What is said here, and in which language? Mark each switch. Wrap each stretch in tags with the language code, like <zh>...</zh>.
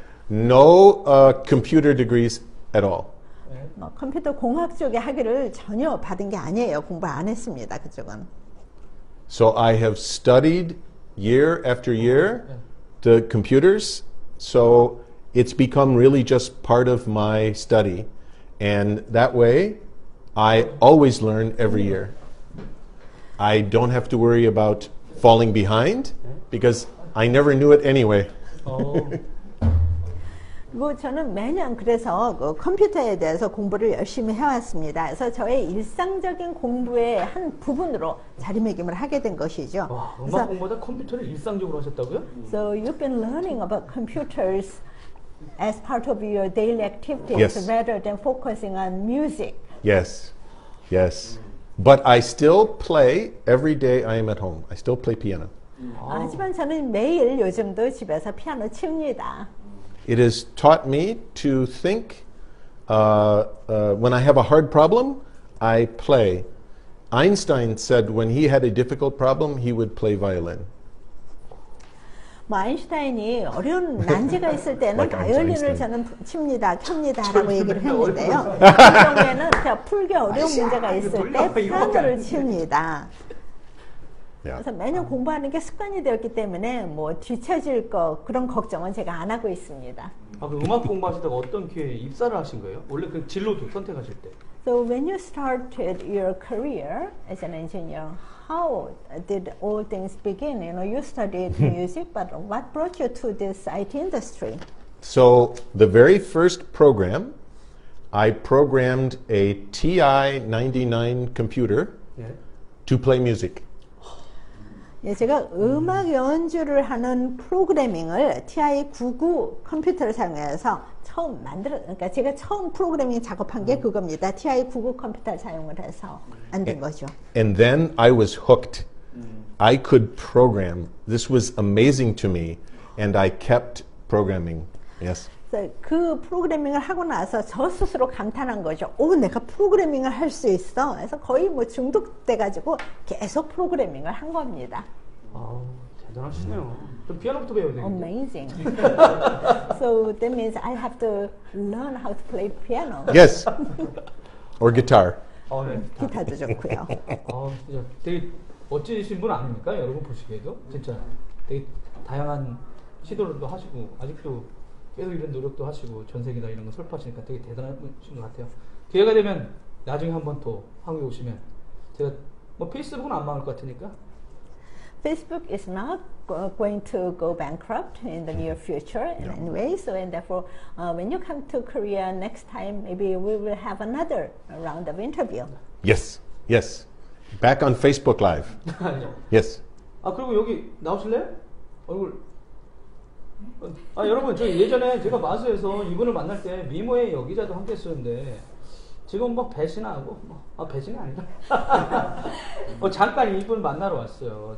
<en>No computer degrees at all.</en> <ko>뭐 컴퓨터 공학 쪽에 학위를 전혀 받은 게 아니에요. 공부 안 했습니다. 그쪽은.</ko> <en>So I have studied year after year the computers. So it's become really just part of my study. And that way, I always learn every year. I don't have to worry about falling behind because I never knew it anyway.</en> <ko>그리고 저는 매년 그래서 그 컴퓨터에 대해서 공부를 열심히 해왔습니다. 그래서 저의 일상적인 공부의 한 부분으로 자리매김을 하게 된 것이죠. 와, 음악 공부보다 컴퓨터를 일상적으로 하셨다고요?</ko> <en>So you've been learning about computers as part of your daily activities Yes. rather than focusing on music. Yes, yes. But I still play every day I am at home. I still play piano.</en> <ko>하지만 저는 매일 요즘도 집에서 피아노 칩니다.</ko> <en>It has taught me to think when I have a hard problem, I play. Einstein said when he had a difficult problem, he would play violin.</en> <ko>뭐 아인슈타인이 어려운 난제가 있을 때는</ko> <en>Like</en> <ko>바이올린을</ko> <en>Einstein.</en> <ko>저는 칩니다라고 얘기를 했는데요. 그 경우에는 제가 풀기 어려운 문제가 있을 때 피아노를 칩니다.</ko> <en>Yeah.</en> <ko>그래서 매년 공부하는 게 습관이 되었기 때문에 뭐 뒤처질 거 그런 걱정은 제가 안 하고 있습니다. 아, 그 음악 공부하시다가 어떤 기회에 입사를 하신 거예요? 원래 그 진로도 선택하실 때.</ko> <en>So when you started your career as an engineer, how did all things begin? You know, you studied music, but what brought you to this IT industry? So the very first program, I programmed a TI-99 computer</en> <ko>예.</ko> <en>to play music.</en> <ko>예, 제가 음악 연주를 하는 프로그래밍을 TI-99 컴퓨터를 사용해서 그러니까 제가 처음 프로그래밍 작업한 게 그겁니다. TI-99 컴퓨터를 사용을 해서 만든 거죠.</ko> <en>And then I was hooked. I could program. This was amazing to me, and I kept programming. Yes.</en> <ko>그래서 그 프로그래밍을 하고 나서 저 스스로 감탄한 거죠. 오, 내가 프로그래밍을 할 수 있어. 그래서 거의 뭐 중독돼가지고 계속 프로그래밍을 한 겁니다. 아, 대단하시네요. 좀 피아노부터 배워야 되겠네요.</ko> <en>Amazing. So that means I have to learn how to play piano. Yes. Or guitar.</en> <ko>네. 기타도 좋고요. 진짜 되게 멋지신 분 아닙니까? 여러분 보시기에도 진짜 되게 다양한 시도를 하시고 아직도 계속 이런 노력도 하시고 전세계나 이런 거 설파하시니까 되게 대단하신 것 같아요. 기회가 되면 나중에 한번 또 한국에 오시면 제가 뭐 페이스북은 안 망할 것 같으니까.</ko> <en>Facebook is not going to go bankrupt in the near future in any way. So, and therefore, when you come to Korea next time, maybe we will have another round of interview. Yes. Yes. Back on Facebook Live. Yes.</en> <ko>아, 그리고 여기 나오실래요? 얼굴. 여러분, 저 예전에 제가 마수에서 이분을 만날 때 미모의 여기자도 함께 했었는데 지금 뭐 배신하고 배신이 아니라 잠깐 이분 만나러 왔어요.</ko>